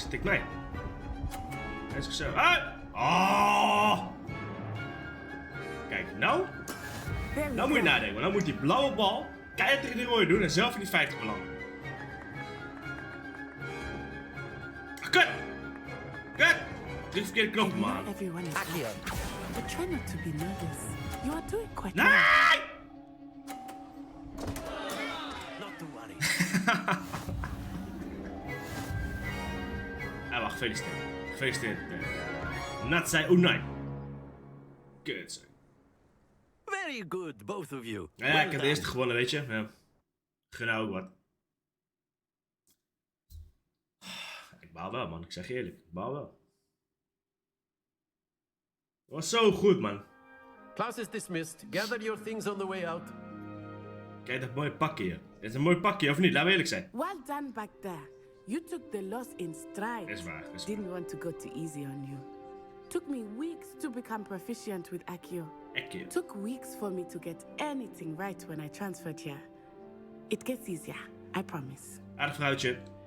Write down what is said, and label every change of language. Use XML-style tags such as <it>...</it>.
<nl>Ze tikt mij. Hij is zichzelf. Ah! Oh! Kijk, nou moet je nadenken. Want nou moet die blauwe bal keihard tegen die rode doen en zelf in die 50 belanden. Kut! Druk verkeerde knop, man.</nl> <en>Everyone is but try not to be nervous. You are doing quite</en> <nl>Nee!</nl> <en>well. Not to worry.</en> <nl>Ah, wacht, gefeliciteerd. Gefeliciteerd. Natsai Unai. Kut, zeg.</nl> <en>Very good, both of you.</en> <nl>Ja, ik heb de eerste gewonnen, weet je. Ja. Gun nou ook wat. Ik baal wel, man. Ik zeg je eerlijk. Ik baal wel. Dat was zo goed, man.</nl> <en>Class is dismissed. Gather your things on the way out.</en> <nl>Kijk dat mooie pakje hier. Dit is een mooi pakje, of niet? Laten we eerlijk zijn.</nl> <en>Well done back there. You took the loss in stride.</en> <nl>Dat is waar. Dat is waar.</nl> <en>Didn't want to go too easy on you. Took me weeks to become proficient with Accio. Accio. Took weeks for me to get anything right when I transferred here. It gets easier, I promise.</en> <nl>Aardig vrouwtje.</nl>